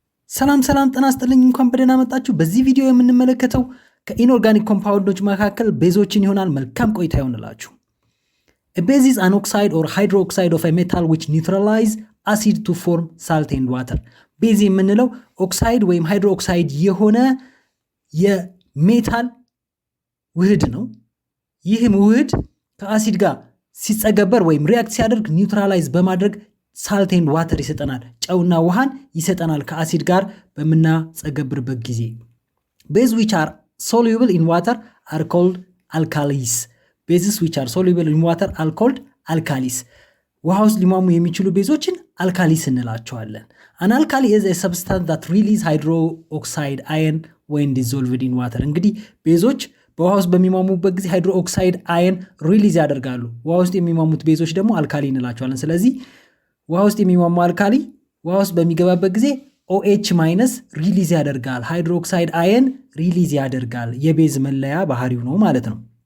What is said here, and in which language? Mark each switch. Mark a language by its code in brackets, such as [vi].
[am] ሰላም ጤና ይስጥልኝ እንኳን በደህና መጣችሁ። በዚህ ቪዲዮ የምንመለከተው ከኢንኦርጋኒክ ኮምፓውንዶች መካከል ቤዞችን ይሆናል። መልካም ቆይታ ይሆንላችሁ። [en] A base is an oxide or hydroxide of a metal which neutralize acid to form salt and water. [am] ቤዝ የምንለው ኦክሳይድ ወይም ሃይድሮክሳይድ የሆነ የሜታል ውህድ ነው። ይህም ውህድ ከአሲድ ጋር ሲጸገበር ወይም ሪያክት ሲያደርግ ኒውትራላይዝ በማድረግ ሳልት ኤንድ ዋተር ይሰጠናል። ጨውና ውሃን ይሰጠናል ከአሲድ ጋር በመናጸገብርበት ጊዜ። ቤዝ [en] which are soluble in water are called alkalis. Bases which are soluble in water are called alkalis. [am] ውሃ ውስጥ ሊሟሙ የሚችሉ ቤዞችን አልካሊስ እንላቸዋለን። [en] An alkali is a substance that release hydroxide ion when dissolved in water. [am] እንግዲህ ቤዞች በውሃ ውስጥ በሚሟሙበት ጊዜ ሃይድሮክሳይድ አየን ሪሊዝ ያደርጋሉ። ውሃ ውስጥ የሚሟሙት ቤዞች ደግሞ አልካሊ እንላቸዋለን። ስለዚህ ውሃ ውስጥ የሚሟሙ አልካሊ ውሃ ውስጥ በሚገባበት ጊዜ OH ማይነስ ሪሊዝ ያደርጋል፣ ሃይድሮክሳይድ አየን ሪሊዝ ያደርጋል። የቤዝ መለያ ባህሪው ነው ማለት ነው።